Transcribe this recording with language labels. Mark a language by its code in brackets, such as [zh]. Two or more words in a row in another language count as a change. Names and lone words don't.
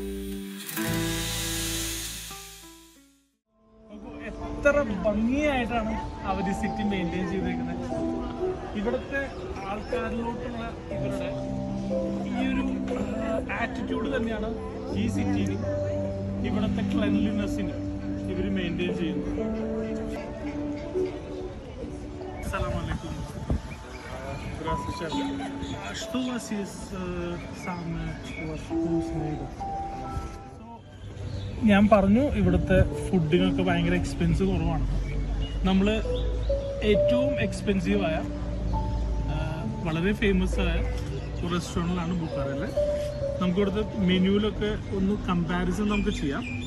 [ml] എത്ര ഭംഗിയായിട്ടാണ് അവർ [en] city maintain [ml] ചെയ്തിരിക്കുന്നത്. ഇവിടുത്തെ ആൾക്കാരിലോട്ടുള്ള ഇവരുടെ ഈ ഒരു ആറ്റിറ്റ്യൂഡ് തന്നെയാണ് ഈ സിറ്റിയിൽ ഇവിടുത്തെ ക്ലെൻലിനെസ്സിന് ഇവർ മെയിൻറ്റെയിൻ ചെയ്യുന്നത്. [ar] السلام عليكم. [ru] Здравствуйте. Что у вас есть самое вкусное? [ml] ഞാൻ പറഞ്ഞു ഇവിടുത്തെ ഫുഡിനൊക്കെ ഭയങ്കര എക്സ്പെൻസ് കുറവാണ്. നമ്മൾ ഏറ്റവും എക്സ്പെൻസീവായ വളരെ ഫേമസ് ആയ ഒരു റെസ്റ്റോറൻറ്റിലാണ് ബുഖാറയിൽ. നമുക്ക് ഇവിടുത്തെ മെനുവിലൊക്കെ ഒന്ന് കമ്പാരിസൺ നമുക്ക് ചെയ്യാം.